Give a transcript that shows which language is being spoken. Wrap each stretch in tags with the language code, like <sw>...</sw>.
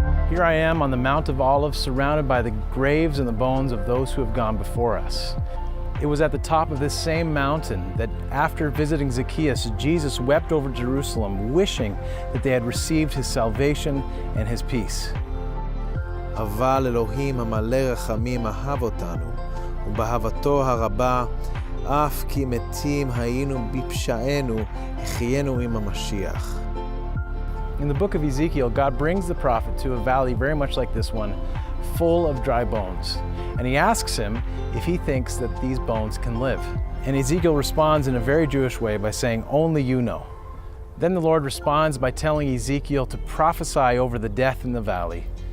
<en>Here I am on the Mount of Olives, surrounded by the graves and the bones of those who have gone before us. It was at the top of this same mountain that after visiting Zacchaeus, Jesus wept over Jerusalem, wishing that they had received his salvation and his peace.</en> <he>אבל אלוהים המלא רחמים אהב אותנו, ובאהבתו הרבה, אף כי מתים היינו בפשענו, החיינו עם המשיח.</he> <en>In the book of Ezekiel, God brings the prophet to a valley very much like this one, full of dry bones. And he asks him if he thinks that these bones can live. And Ezekiel responds in a very Jewish way by saying, "Only you know." Then the Lord responds by telling Ezekiel to prophesy over the death in the valley.</en>